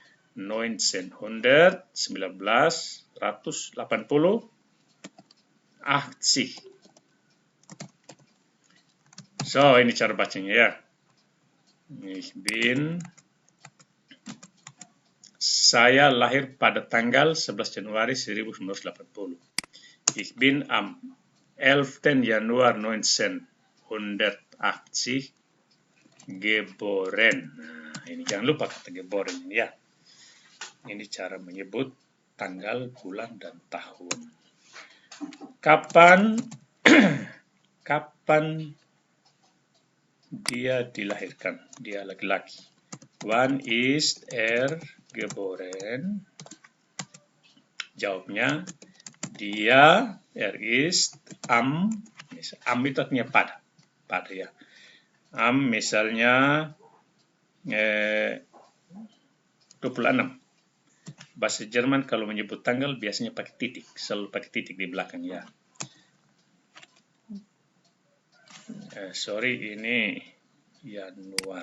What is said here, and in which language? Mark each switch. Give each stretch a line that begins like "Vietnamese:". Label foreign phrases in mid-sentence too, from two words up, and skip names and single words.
Indonesian: 1980. So, ini cara bacanya ya. Saya lahir pada tanggal 11 Januari 1980.
German: Ich bin am 11. Januar 1980 geboren.
Indonesian: Nah, ini jangan lupa kata geboren ini ya. Ini cara menyebut tanggal, bulan, dan tahun. Kapan dia dilahirkan? Dia laki-laki.
German: Wann ist geboren?
Indonesian: Jawabnya,
German: ist am
Indonesian: itu artinya pada ya. Am misalnya 26. Bahasa Jerman kalau menyebut tanggal biasanya pakai titik, selalu pakai titik di belakang ya. Ini Januar.